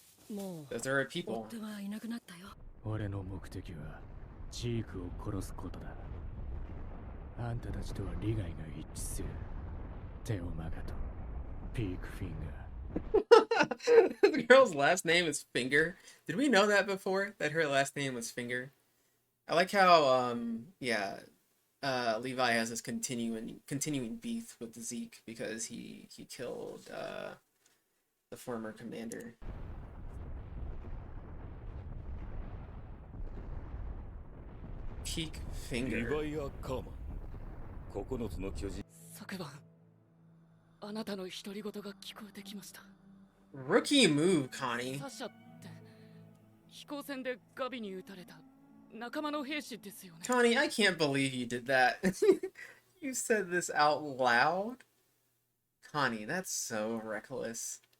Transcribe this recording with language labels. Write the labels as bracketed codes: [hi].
[ja] もう [en] Those are her people. [ja] 夫はいなくなったよ。俺の目的はジークを殺すことだ。あんたたちとは利害が一致する。テオマガとピークフィンガー。 [en] The girl's last name is Finger. Did we know that before? That her last name was Finger? I like how Levi has this continuing beef with Zeke because he killed the former commander. Peak Finger. [ja] 9つの巨人。昨晩あなたの独り言が聞こえてきました。 [en] Rookie move, Connie. [ja] サシャって飛行船でガビに撃たれた仲間の兵士ですよね。 [en] Connie, I can't believe you did that. You said this out loud? Connie, that's so reckless.